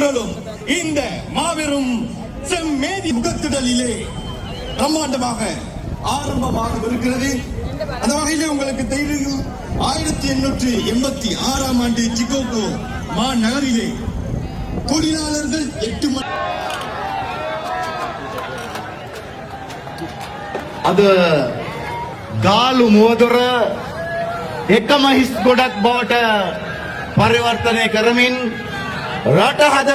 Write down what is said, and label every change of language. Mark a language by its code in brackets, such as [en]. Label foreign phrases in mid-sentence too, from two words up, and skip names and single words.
[ta] நாளும் இந்த மாபெரும் செம்மேதி முகத்திடலிலே பிரம்மாண்டமாக ஆரம்பமாக இருக்கிறது. அந்த வகையிலே உங்களுக்கு தெரியும் 1886 ஆண்டு சிகாகோ மாநகரிலே தொழிலாளர்கள் 8 மணி [si] අද ගාලු මුවදොර එකම හිස් ගොඩක් බවට පරිවර්තනය කරමින් රට හදන